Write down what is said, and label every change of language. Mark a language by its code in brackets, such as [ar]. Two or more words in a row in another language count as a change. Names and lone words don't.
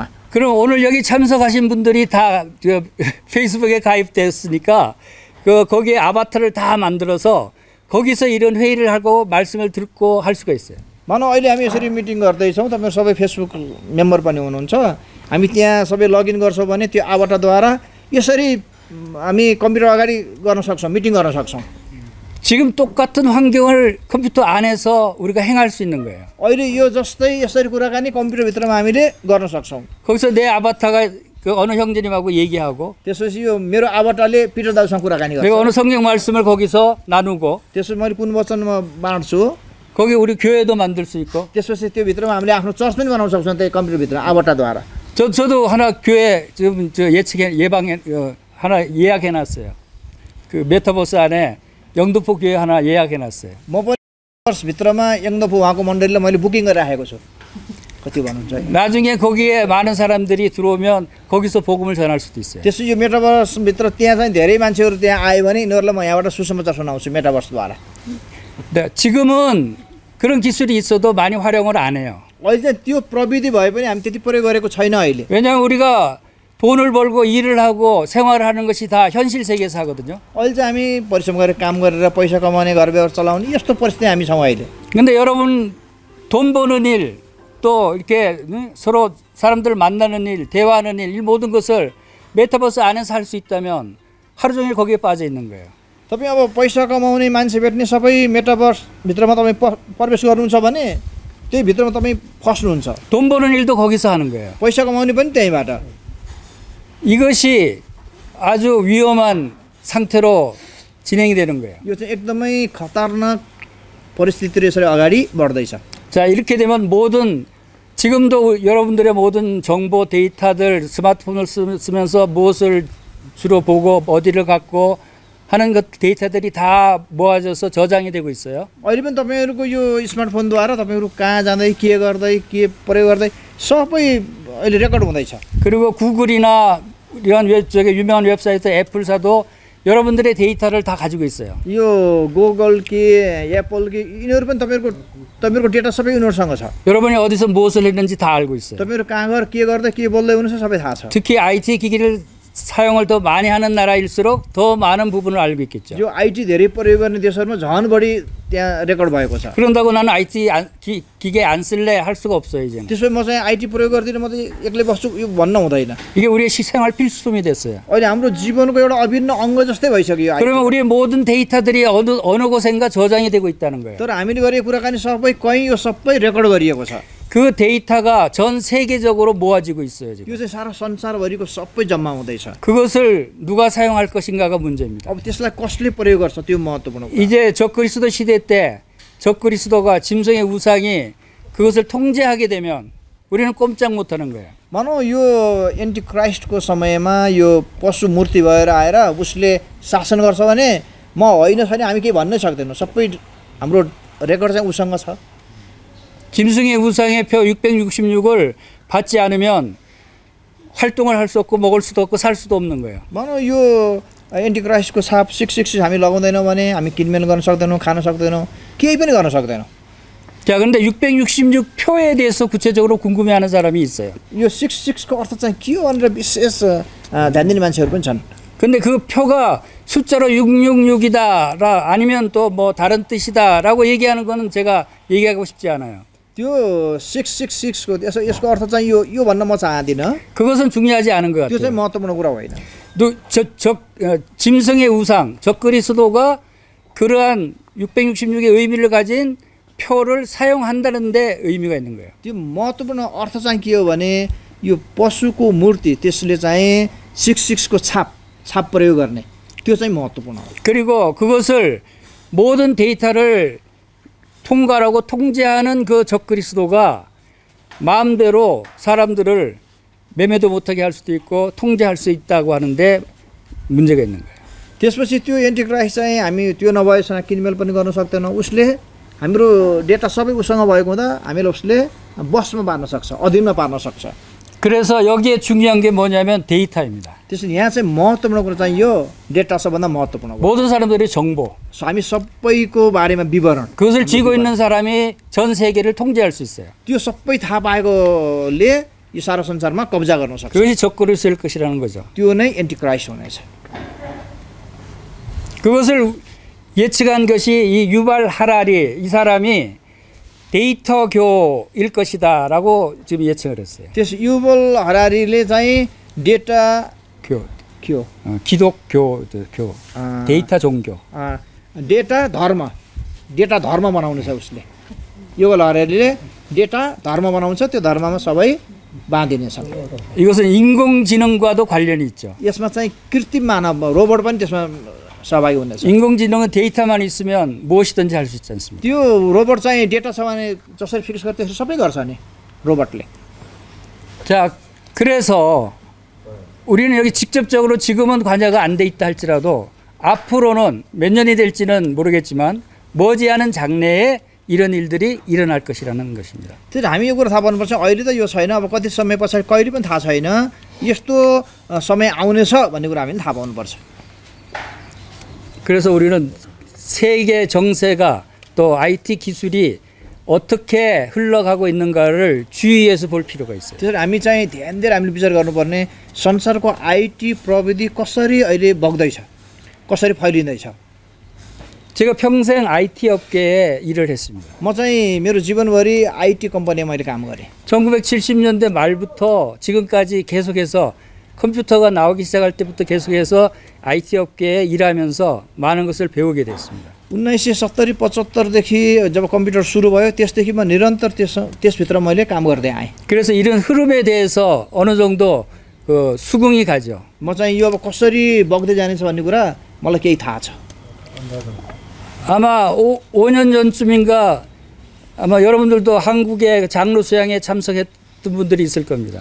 [ko] 그럼 오늘 여기 참석하신 분들이 다 페이스북에 가입됐으니까 거기에 아바타를 다 만들어서 거기서 이런 회의를 하고 말씀을 듣고 할 수가 있어요. [ne] मानौ अहिले हामी यसरी मिटिङ गर्दैछौँ तपाईँ सबै फेसबुक मेम्बर पनि हुनुहुन्छ हामी त्यहाँ सबै लगइन गर्छौँ भने त्यो आवाटाद्वारा यसरी हामी कम्प्युटर अगाडि गर्न सक्छौँ मिटिङ गर्न सक्छौँ [ko] 지금 똑같은 환경을 컴퓨터 안에서 우리가 행할 수 있는 거예요. [ne] अहिले यो जस्तै यसरी कुराकानी कम्प्युटरभित्रमा हामीले गर्न सक्छौँ [ko] 거기서 내 아바타가 그 어느 형제님하고 얘기하고 [ne] त्यसपछि यो मेरो आवाटाले पिटर दाजुसँग कुराकानी गर्छ [ko] 내가 어느 성경 말씀을 거기서 나누고 [ne] त्यसपछि मैले कुन वचनमा बाँड्छु [ko] 거기 우리 교회도 만들 수 있고 [ne] त्यसपछि त्यो भित्रमा हामीले आफ्नो चर्च पनि बनाउन सक्छौँ त्यही कम्प्युटरभित्र आवाटाद्वारा [ko] 저도 하나 교회 지금 예방해 하나 예약해 놨어요. 그 메타버스 안에 영도포 교회 하나 예약해 놨어요. [ne] म पनि भित्रमा यङदफु उहाँको मण्डलीलाई मैले बुकिङ गरिराखेको छु कति भन्नुहुन्छ [ko] 나중에 거기에 많은 사람들이 들어오면 거기서 복음을 전할 수도 있어요. [ne] त्यसो यो मेटाभर्सभित्र त्यहाँ चाहिँ धेरै मान्छेहरू त्यहाँ आयो भने यिनीहरूलाई म यहाँबाट सुसमाचार सुनाउँछु मेटाभर्सद्वारा [ko] 네, 지금은 그런 기술이 있어도 많이 활용을 안 해요. [ne] अहिले चाहिँ त्यो प्रविधि भए पनि हामी त्यति प्रयोग गरेको छैन अहिले [ko] 왜냐하면 우리가 돈을 벌고 일을 하고 생활을 하는 것이 다 현실 세계에서 하거든요. [ne] अहिले चाहिँ हामी परिश्रम गरेर काम गरेर पैसा कमाउने घर व्यवहार चलाउने यस्तो परिस्थिति हामी छौँ अहिले [ko] 근데 여러분 돈 버는 일, 또 이렇게 서로 사람들 만나는 일, 대화하는 일, 이 모든 것을 메타버스 안에서 할 수 있다면 하루 종일 거기에 빠져 있는 거예요. [ne] तपाईँ अब पैसा कमाउने मान्छे भेट्ने सबै मेटाभर्सभित्रमा तपाईँ प्रवेश गर्नुहुन्छ भने त्यही भित्रमा तपाईँ फस्नुहुन्छ [ko] 돈 버는 일도 거기서 하는 거예요. [ne] पैसा कमाउने पनि त्यहीँबाट [ko] 이것이 아주 위험한 상태로 진행이 되는 거예요. [ne] यो चाहिँ एकदमै खतरनाक परिस्थितिले यसरी अगाडि बढ्दैछ [ko] 자, 이렇게 되면 지금도 여러분들의 모든 정보 데이터들 스마트폰을 쓰면서 무엇을 주로 보고 어디를 갖고 하는 것 데이터들이 다 모아져서 저장이 되고 있어요. [ne] अहिले पनि तपाईँहरूको यो स्मार्टफोनद्वारा तपाईँहरू कहाँ जाँदै के गर्दै के प्रयोग गर्दै सबै अहिले रेकर्ड हुँदैछ [ko] 그리고 구글이나 이런 유명한 웹사이트 애플사도 여러분들의 데이터를 다 가지고 있어요. [ne] यो गुगल के एप्पल के यिनीहरू पनि तपाईँहरूको डेटा सबै यिनीहरूसँग छ [ko] 여러분이 어디서 무엇을 했는지 다 알고 있어요. [ne] तपाईँहरू कहाँ गएर के गर्दै के बोल्दै हुनुहुन्छ सबै थाहा छ [ko] 특히 IT 기기를 사용을 더 많이 하는 나라일수록 더 많은 부분을 알고 있겠죠. [ne] यो आइटी धेरै प्रयोग गर्ने देशहरूमा झन् बढी त्यहाँ रेकर्ड भएको छ [ko] 그런다고 나는 IT 기계 안 쓸래 할 수가 없어요, 이제는. [ne] त्यसो म चाहिँ आइटी प्रयोग गर्दिनँ म चाहिँ एक्लै बस्छु यो भन्न हुँदैन [ko] 이게 우리의 생활 필수품이 됐어요. [ne] अहिले हाम्रो जीवनको एउटा अभिन्न अङ्ग जस्तै भइसक्यो यो [ko] 그러면 우리의 모든 데이터들이 어느 곳인가 저장이 되고 있다는 거예요. [ne] तर हामीले गरेको कुराकानी सबै कहीँ यो सबै रेकर्ड गरिएको छ [ko] 그 데이터가 전 세계적으로 모아지고 있어요, 지금. [ne] यो चाहिँ सारा संसारभरिको सबै जम्मा हुँदैछ [ko] 그것을 누가 사용할 것인가가 문제입니다. [ne] अब त्यसलाई कसले प्रयोग गर्छ त्यो महत्त्वपूर्ण कुरा [ko] 이제 적그리스도 시대 때 적그리스도가 짐승의 우상이 그것을 통제하게 되면 우리는 꼼짝 못 하는 거예요. [ne] मानौ यो एन्टिक्राइस्टको समयमा यो पशु मूर्ति भएर आएर उसले शासन गर्छ भने म होइन छैन हामी केही भन्नै सक्दैनौँ सबै हाम्रो रेकर्ड चाहिँ उसँग छ [ko] 짐승의 우상의 표 666을 받지 않으면 활동을 할 수 없고 먹을 수도 없고 살 수도 없는 거예요. [ne] भनौँ यो एन्टिक्राइस्टको छाप 666 हामी लगाउँदैनौँ भने हामी किनमेल गर्न सक्दैनौँ, खान सक्दैनौँ, केही पनि गर्न सक्दैनौँ। [ko] 자, 그런데 666표에 대해서 구체적으로 궁금해하는 사람이 있어요. [ne] यो 66को अर्थ चाहिँ के हो भनेर विशेष ध्यान दिने मान्छेहरू पनि छन्। [ko] 근데 그 표가 숫자로 666이다 아니면 또 뭐 다른 뜻이다라고 얘기하는 거는 제가 얘기하고 싶지 않아요. [ne] त्यो 666को यसको अर्थ चाहिँ यो भन्न म चाहदिनँ। [ko] 그것은 중요하지 않은 것 [ne] त्यो चाहिँ [ko] 같아요. [ne] महत्त्वपूर्ण कुरा होइन। [ko] 짐승의 우상, 적그리스도가 그러한 666의 의미를 가진 표를 사용한다는 데 의미가 있는 거예요. [ne] त्यो महत्त्वपूर्ण अर्थ चाहिँ के हो भने यो पशुको मूर्ति त्यसले चाहिँ 66को छाप प्रयोग गर्ने त्यो चाहिँ महत्त्वपूर्ण हो। [ko] 그리고 그것을 모든 데이터를 통과하고 통제하는 그 적그리스도가 마음대로 사람들을 매매도 못하게 할 수도 있고 통제할 수 있다고 하는데 문제가 있는 거예요. [ne] त्यसपछि त्यो एन्टिक्राइस्ट चाहिँ हामी त्यो नभएसँग किनमेल पनि गर्न सक्दैनौँ। उसले हाम्रो डेटा सबै उसँग भएको हुँदा हामीलाई उसले बसमा पार्न सक्छ, अधीनमा पार्न सक्छ। [ko] 그래서 여기에 중요한 게 뭐냐면 데이터입니다. [ne] त्यसैले यहाँ चाहिँ महत्त्वपूर्ण कुरा चाहिँ यो डेटा सबभन्दा महत्त्वपूर्ण हो। [ko] 모든 사람들의 정보. [ne] हामी सबैको बारेमा विवरण [ko] 그것을 쥐고 있는 사람이 전 세계를 통제할 수 있어요. [ne] त्यो सबै थाहा पाएकोले यो सारा संसारमा कब्जा गर्न सक्छ। [ko] 그것이 적그리스도일 것이라는 거죠. [ne] त्यो नै एन्टिक्राइस्ट हुनेछ। [ko] 그것을 예측한 것이 이 유발 하라리 이 사람이 데이터교일 것이다라고 지금 예측을 했어요. [ne] त्यस युवल हरारीले चाहिँ डेटा [ko] 교, क्यो 기독교, 데이터 종교. [ne] डेटा धर्म बनाउनु छ उसले। युवल हरारीले डेटा धर्म बनाउँछ, त्यो धर्ममा सबै बाँधिनेछ। [ko] 이것은 인공지능과도 관련이 있죠. [ne] यसमा चाहिँ कृत्रिम मानव रोबोट पनि त्यसमा सहभागी हुनेछ। [ko] 인공지능은 데이터만 있으면 무엇이든지 할 수 있지 않습니까? [ne] त्यो रोबोट चाहिँ डेटा छ भने जसरी फिक्स गर्छ त्यसरी सबै गर्छ नि रोबोटले। [ko] 자, 그래서 우리는 여기 직접적으로 지금은 관여가 안 돼 있다 할지라도 앞으로는 몇 년이 될지는 모르겠지만 머지않은 장래에 이런 일들이 일어날 것이라는 것입니다. [ne] त्यसैले हामी यो कुरा थाहा पाउनुपर्छ। अहिले त यो छैन, अब कति समय पछाडि कहिले पनि थाहा छैन। यस्तो समय आउनेछ भन्ने कुरा हामीले थाहा पाउनुपर्छ। [ko] 그래서 우리는 세계 정세가 또 IT 기술이 어떻게 흘러가고 있는가를 주의해서 볼 필요가 있어요. [ne] त्यसैले हामी चाहिँ ध्यान दिएर हामीले विचार गर्नुपर्ने संसारको आइटी प्रविधि कसरी अहिले बग्दैछ, कसरी फैलिँदैछ। [ko] 제가 평생 IT 업계에 일을 했습니다. [ne] म चाहिँ मेरो जीवनभरि आइटी कम्पनीमा मैले काम गरेँ। [ko] 1970년대 말부터 지금까지 계속해서 컴퓨터가 나오기 시작할 때부터 계속해서 IT 업계에 일하면서 많은 것을 배우게 됐습니다. [ne] 1970 75देखि जब कम्प्युटर सुरु भयो त्यसदेखि म निरन्तर त्यसभित्र मैले काम गर्दै आएँ। [ko] 그래서 이런 흐름에 대해서 어느 정도 수긍이 가죠. [ne] म चाहिँ यो अब कसरी बग्दै जानेछ भन्ने कुरा मलाई केही थाहा छ। [ko] 아마 5년 전쯤인가 아마 여러분들도 한국의 장로 수양에 참석했던 분들이 있을 겁니다.